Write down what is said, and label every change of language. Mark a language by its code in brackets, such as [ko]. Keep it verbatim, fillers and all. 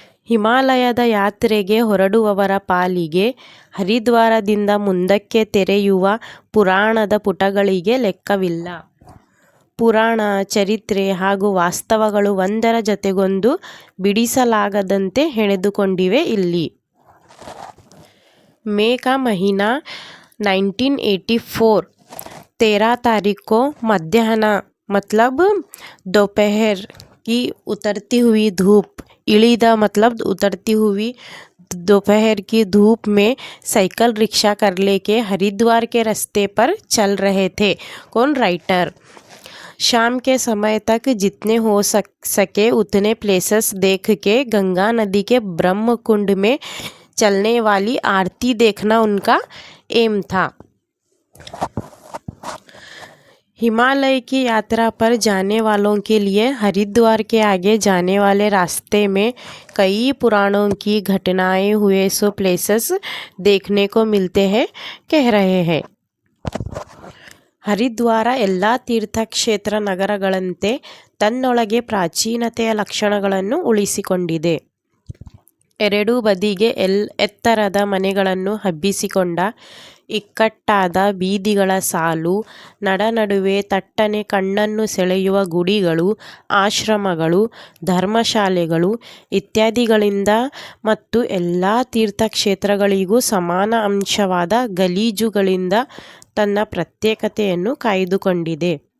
[kn] ಹಿಮಾಲಯದ ಯಾತ್ರೆಗೆ ಹೊರಡುವವರ ಪಾಲಿಗೆ ಹರಿದ್ವಾರದಿಂದ ಮುಂದಕ್ಕೆ ತೆರೆಯುವ ಪುರಾಣದ ಪುಟಗಳಿಗೆ ಲೆಕ್ಕವಿಲ್ಲ. ಪುರಾಣ, ಚರಿತ್ರೆ ಹಾಗೂ ವಾಸ್ತವಗಳು ಒಂದರ ಜೊತೆಗೊಂದು ಬಿಡಿಸಲಾಗದಂತೆ ಹೆಣೆದುಕೊಂಡಿವೆ ಇಲ್ಲಿ. [hi] ಮೇ ಕಾ ಮಹೀನಾ ನೈನ್ಟೀನ್ ಏಯ್ಟಿ ಫೋರ್ तेरह तारीख को मध्याह्न मतलब दोपहर की उतरती हुई धूप, इलीदा मतलब उतरती हुई, दोपहर की धूप में साइकिल रिक्शा कर लेके हरिद्वार के रास्ते पर चल रहे थे कौन? राइटर। शाम के समय तक जितने हो सक सके उतने प्लेसेस देख के गंगा नदी के ब्रह्म कुंड में चलने वाली आरती देखना उनका एम था। हिमालय की यात्रा पर जाने वालों के लिए हरिद्वार के आगे जाने वाले रास्ते में कई पुराणों की घटनाएं हुए सो प्लेसेस देखने को मिलते हैं कह रहे हैं. [kn] ಹರಿದ್ವಾರ ಎಲ್ಲ ತೀರ್ಥಕ್ಷೇತ್ರ ನಗರಗಳಂತೆ ತನ್ನೊಳಗೆ ಪ್ರಾಚೀನತೆಯ ಲಕ್ಷಣಗಳನ್ನು ಉಳಿಸಿಕೊಂಡಿದೆ. ಎರಡೂ ಬದಿಗೆ ಎಲ್ ಎತ್ತರದ ಮನೆಗಳನ್ನು ಹಬ್ಬಿಸಿಕೊಂಡ ಇಕ್ಕಟ್ಟಾದ ಬೀದಿಗಳ ಸಾಲು, ನಡನಡುವೆ ತಟ್ಟನೆ ಕಣ್ಣನ್ನು ಸೆಳೆಯುವ ಗುಡಿಗಳು, ಆಶ್ರಮಗಳು, ಧರ್ಮಶಾಲೆಗಳು ಇತ್ಯಾದಿಗಳಿಂದ ಮತ್ತು ಎಲ್ಲ ತೀರ್ಥಕ್ಷೇತ್ರಗಳಿಗೂ ಸಮಾನ ಅಂಶವಾದ ಗಲೀಜುಗಳಿಂದ ತನ್ನ ಪ್ರತ್ಯೇಕತೆಯನ್ನು ಕಾಯ್ದುಕೊಂಡಿದೆ.